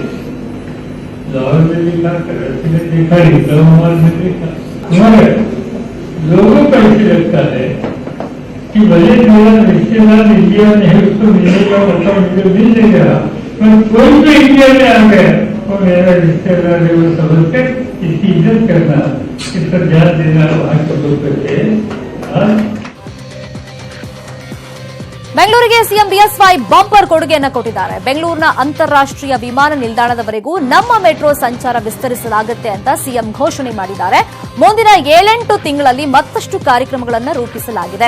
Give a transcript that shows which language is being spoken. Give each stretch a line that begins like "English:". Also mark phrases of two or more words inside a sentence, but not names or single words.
Hindi: लाहौर में देखा, कराची में देखा, इस्लामाबाद में देखा, मगर लोगों को ऐसे लगता है कि भले मेरा रिश्तेदार इंडिया में है, उसको मिलने का मौका मुझे मिल नहीं रहा, पर कोई तो इंडिया में आ गया और मेरा रिश्तेदार है वो समझ कर इसकी इज्जत करना, इस पर ध्यान देना वहाँ के लोग करते हैं।
Kannada: ಬೆಂಗಳೂರಿಗೆ ಸಿಎಂ ಬಿಎಸ್ವೈ ಬಂಪರ್ ಕೊಡುಗೆಯನ್ನು ಕೊಟ್ಟಿದ್ದಾರೆ. ಬೆಂಗಳೂರಿನ ಅಂತಾರಾಷ್ಟ್ರೀಯ ವಿಮಾನ ನಿಲ್ದಾಣದವರೆಗೂ ನಮ್ಮ ಮೆಟ್ರೋ ಸಂಚಾರ ವಿಸ್ತರಿಸಲಾಗುತ್ತೆ ಅಂತ ಸಿಎಂ ಘೋಷಣೆ ಮಾಡಿದ್ದಾರೆ. ಮುಂದಿನ 7-8 ತಿಂಗಳಲ್ಲಿ ಮತ್ತಷ್ಟು ಕಾರ್ಯಕ್ರಮಗಳನ್ನು ರೂಪಿಸಲಾಗಿದೆ.